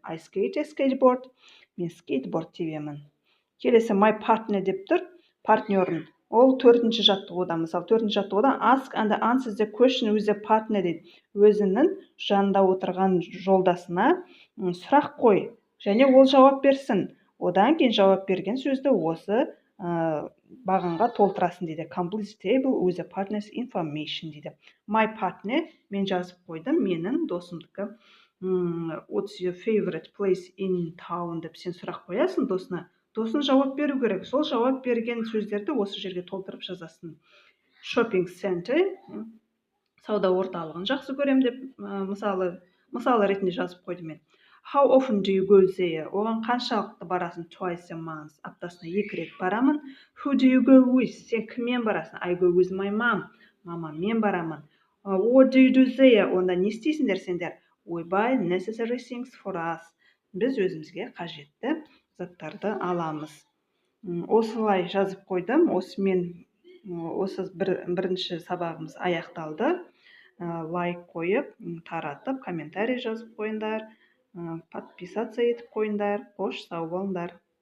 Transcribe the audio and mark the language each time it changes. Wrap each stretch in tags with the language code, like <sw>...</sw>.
<en>I skate a skateboard.</en> <kk>Мен скейтборд тебемін. Келесі</kk> <en>my partner</en> <kk>деп тұр. Партнерін. Ол төртінші жаттығуда. Мысалы, төртінші жаттығуда</kk> <en>ask and answer the question with the partner</en> <kk>дейді. Өзінің жанында отырған жолдасына сұрақ қой. Және ол жауап берсін. Одан кейін жауап берген сөзді осы бағанға толтырасын дейді.</kk> <en>Complete table with the partner's information</en> <kk>дейді.</kk> <en>My partner,</en> <kk>мен жазып қойдым, менің досымдікі.</kk> <en>What's your favorite place in town</en> <kk>деп сен сұрақ қоясың досына. Досын жауап беру керек. Сол жауап берген сөздерді осы жерге толтырып жазасын.</kk> <en>Shopping center,</en> <kk>сауда орталығын жақсы көрем деп мысалы ретінде жазып қойдым мен.</kk> <en>How often do you go there?</en> <kk>Оған қаншалықты барасың?</kk> <en>Twice a month.</en> <kk>Аптасына 2 рет барамын.</kk> <en>Who do you go with?</en> <kk>Сен кіммен барасың?</kk> <en>I go with my mom.</en> <kk>Мамаммен барамын.</kk> <en>What do you do there?</en> <kk>Онда не істейсіңдер сендер?</kk> <en>We buy necessary things for us.</en> <kk>Біз өзімізге қажетті заттарды аламыз. Осылай жазып қойдым. Осы бірінші сабағымыз аяқталды. Лайк қойып, таратып, комментарий жазып қойыңдар. Подписаться етіп қойыңдар. Қош сау болыңдар.</kk>